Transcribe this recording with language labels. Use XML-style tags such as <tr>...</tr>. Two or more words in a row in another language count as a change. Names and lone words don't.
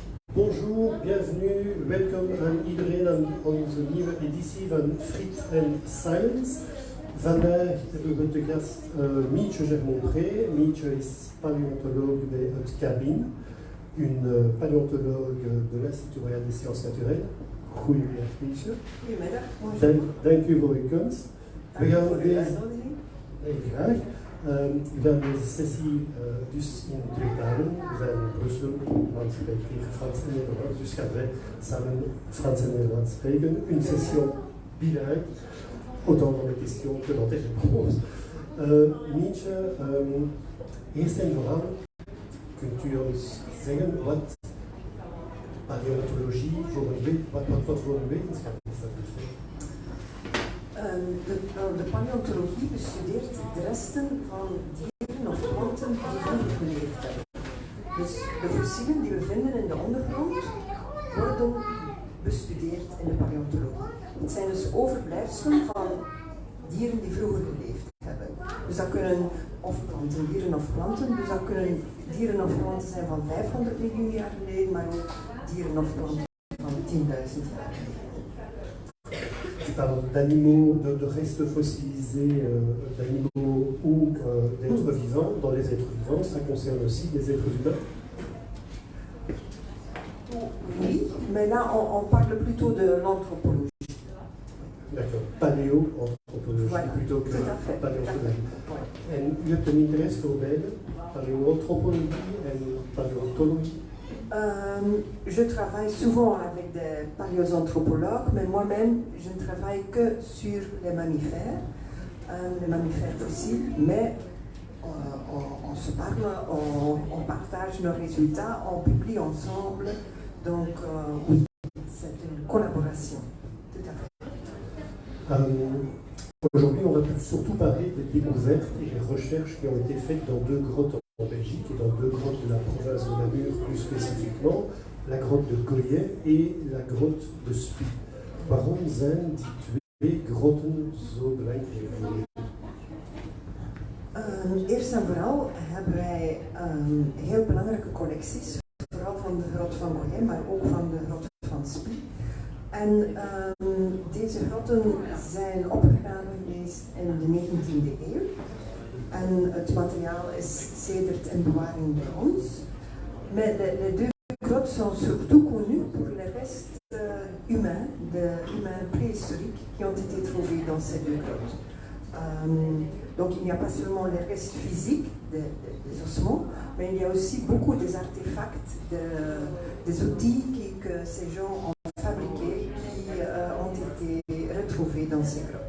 <fr>Bonjour, bienvenue,</fr> <nl>welkom aan iedereen aan onze nieuwe editie van Friet and Science. Vandaag hebben we te gast Mietje Germonpré. Mietje is paléontologue bij het CABIN,</nl> <fr>une paléontologue de l'Institut Royal des Sciences Naturelles.</fr> <nl>Goedemiddag Mietje. Goedemiddag. Dank u voor uw komst. We gaan deze... Graag. We gaan deze sessie dus in 2 dagen. We zijn in Brussel, on spreekt hier Frans en Nederlands, dus gaan wij samen Frans en Nederlands spreken.</nl> <fr>Une session bilingue, autant dans les questions que dans les réponses.</fr> <nl>Mietje, eerst en vooral, kunt u ons zeggen wat paleontologie voor wat voor een wetenschap is dat dus? De paleontologie bestudeert de resten van dieren of planten die vroeger geleefd hebben. Dus de fossielen die we vinden in de ondergrond worden bestudeerd in de paleontologie. Het zijn dus overblijfselen van dieren die vroeger geleefd hebben. Dus dat kunnen of planten, dieren of planten. Dus dat kunnen dieren of planten zijn van 500 miljoen jaar geleden, maar ook dieren of planten van 10.000 jaar geleden.</nl> <fr>Tu parles d'animaux, de restes fossilisés, d'animaux ou d'êtres vivants. Dans les êtres vivants, ça concerne aussi les êtres humains. Oui, mais là on parle plutôt de l'anthropologie. D'accord, paléo-anthropologie Voilà, plutôt que paléontologie. Ouais.</fr> <nl>En u hebt een interesse voor beide, paléoanthropologie en paléontologie?</nl> <fr>Je travaille souvent avec des paléoanthropologues, mais moi-même, je ne travaille que sur les mammifères fossiles, mais on se parle, on partage nos résultats, on publie ensemble, donc oui, c'est une collaboration, tout à fait. Aujourd'hui, on va surtout parler des découvertes et des recherches qui ont été faites dans 2 grottes en Belgique et dans 2 grottes de la province de Namur, plus spécifiquement, la grotte de Goyen et la grotte de Spie.</fr> <nl>Waarom zijn die 2 grotten zo belangrijk voor u? Eerst en vooral hebben wij heel belangrijke collecties, vooral van de grot van Goyen, maar ook van de grot van Spie. En deze grotten zijn opgegraven geweest in de 19e eeuw. En het materiaal is sedert in bewaring bij ons.</nl> <fr>Mais les 2 grottes sont surtout connues pour les restes humains, de humains préhistoriques qui ont été trouvés dans ces 2 grottes. Donc il n'y a pas seulement les restes physiques des ossements, mais il y a aussi beaucoup des artefacts, des outils que ces gens ont fabriqués qui ont été retrouvés dans ces grottes.</fr>